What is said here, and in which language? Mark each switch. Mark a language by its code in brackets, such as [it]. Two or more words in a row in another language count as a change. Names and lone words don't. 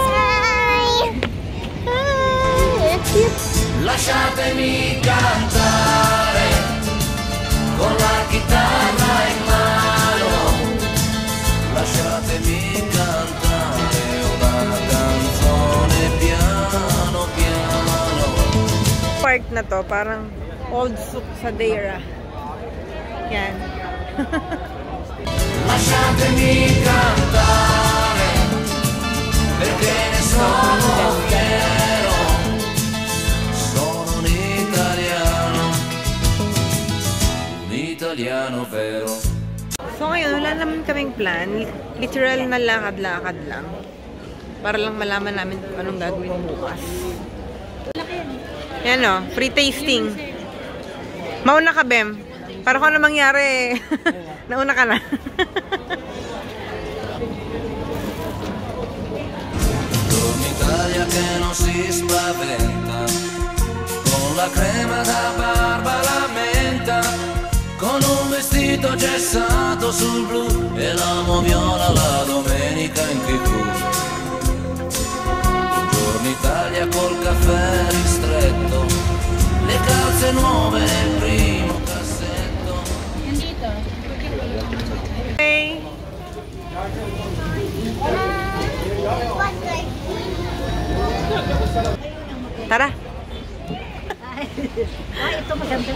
[it] Lasciatemi cantare con la chitarra in mano, lasciatemi cantare una canzone piano piano. [tl] Park na to, parang old souk sa Deira. Yan. [it] Lasciatemi cantare perché ne sono fiero, sono un italiano vero. [tl] So ngayon, wala naman kaming plan. Literal na lakad-lakad lang. Para lang malaman namin kung anong gagawin bukas. Yan o, [en] free tasting. [tl] Mauna ka, Bem. Para kung ano mangyari, nauna ka na. [it] Italia che non si spaventa, con la crema da barba la menta, con un vestito gessato sul blu e l'amo viola la domenica in TV. Buongiorno Italia col caffè ristretto, le calze nuove nel primo cassetto. [tl] Hey. Tara. Ay, ito maganda.